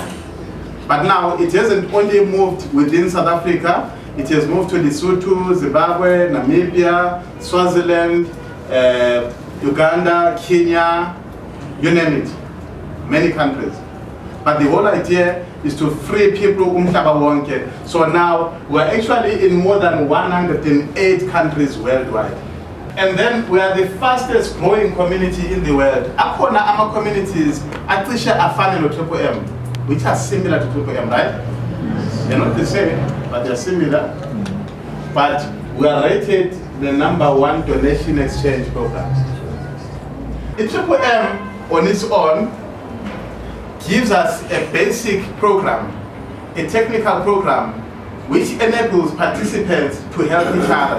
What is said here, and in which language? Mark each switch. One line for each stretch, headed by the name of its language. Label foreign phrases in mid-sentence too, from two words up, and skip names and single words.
English: But now it hasn't only moved within South Africa, it has moved to Lesotho, Zimbabwe, Namibia, Swaziland, Uganda, Kenya, you name it, many countries. But the whole idea is to free people
Zulu: umhlaba wonke.
English: So now we're actually in more than 108 countries worldwide. And then we are the fastest growing community in the world.
Zulu: Akhona ama communities acishe afane no Triple M,
English: which are similar to
Zulu: Triple M, right?
English: They're not the same, but they're similar. But we are rated the #1 donation exchange program. The Triple M on its own gives us a basic program, a technical program, which enables participants to help each other.